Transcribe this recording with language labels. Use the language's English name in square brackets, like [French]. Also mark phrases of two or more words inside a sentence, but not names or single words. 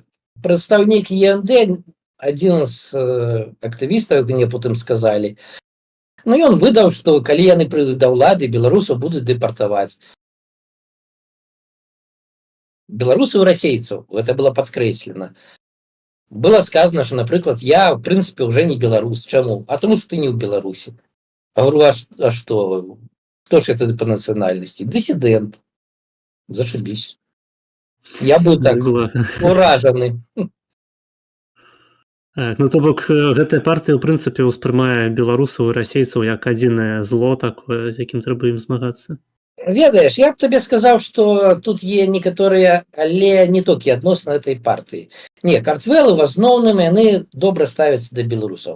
[Belarusian] Прадстаўнік ЕНД, адзін з актывістаў, як мне потым сказалі, ну, ён выдаў, што калі яны прыйдуць да ўлады, беларусаў будуць дэпартаваць. Беларусаў і расейцаў, гэта было падкрэслена. [Russian] Было сказано, что, например, я, в принципе, уже не белорус. Чему? А тому, что ты не в Беларуси. А говорю, а что? Кто же это по национальности? Диссидент. Зашибись. Я был так уражены. [Belarusian] Ну, то бок, гэтая партыя, ў прынцыпе, успрымае беларусаў і расейцаў як адзінае зло такое, з якім трэба ім змагацца. Ведаеш, я б табе сказаў, што тут є некаторыя, але не толькі адносна этой партыі. Не, Картвелы в асноўным яны добра ставяцца да беларусаў.